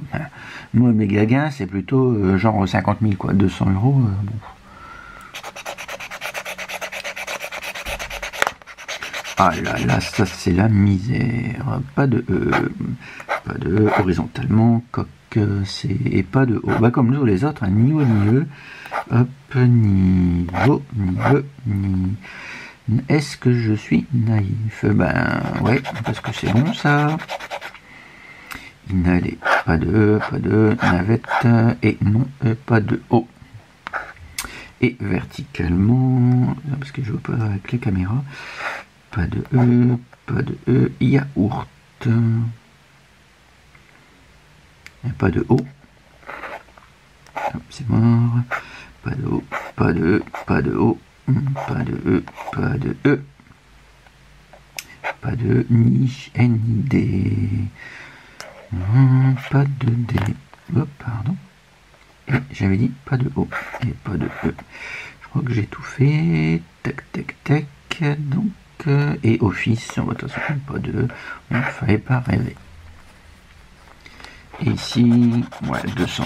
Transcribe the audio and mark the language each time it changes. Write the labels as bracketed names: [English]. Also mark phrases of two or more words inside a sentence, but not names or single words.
[French] Moi, méga gain, c'est plutôt genre 50 000, quoi. 200 €. Bon. Ah là là, ça c'est la misère. Pas de E. Pas de E. Horizontalement, coq, c'est... Et pas de O. Bah comme nous les autres, hein, ni O ni E. Hop, ni O, ni E, ni... Est-ce que je suis naïf? Ben ouais, parce que c'est bon ça. Inhaler, pas de E, pas de E, navette, et non, pas de O. Et verticalement, parce que je vois pas avec les caméras, pas de E, yaourt. Et pas de O. C'est mort. Pas de O, pas de E, pas de O, pas de E, pas de E. Pas de ni N ni D. Pas de D. Oh, pardon. Et j'avais dit pas de O et pas de E. Je crois que j'ai tout fait. Tac, tac, tac. Donc, et office, de toute façon, pas de E. Il ne fallait pas rêver. Et ici, ouais, 200.